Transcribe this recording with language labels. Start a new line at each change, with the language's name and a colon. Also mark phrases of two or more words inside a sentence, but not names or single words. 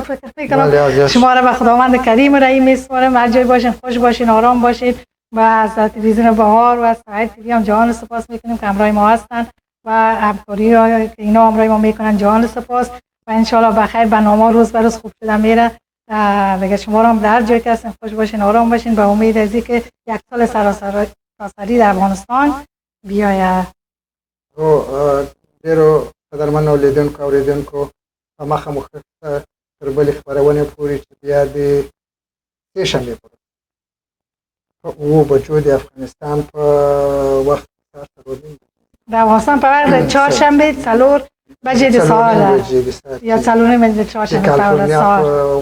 Persian: فکر میکنم شما را به خداوند کریم و رحیم میسپارم هر جای باشین خوش باشین آرام باشین و از تلویزیون بهار و از سعید تیوی هم جان سپاس میکنیم که همراه ما هستن و همکاری که اینا همراه ما میکنن جان سپاس و انشالله بخیر برنامه روز به روز خوب شده میره دیگه شما هم در جای که هستین خوش باشین آرام باشین به امید از اینکه یک سال سراسری در افغانستان بیاید
Pashto: ډیرو قدرمنو لیدونکو اوریدونکو په مخه مو تر بلې خپرونې پورې چې بیا د سې شنبې په او بجو د افغانستان په وخت د افغانستان په وخت 4 شنبه 4 بجې د سهار یا 4 بجې د 4 شنبه په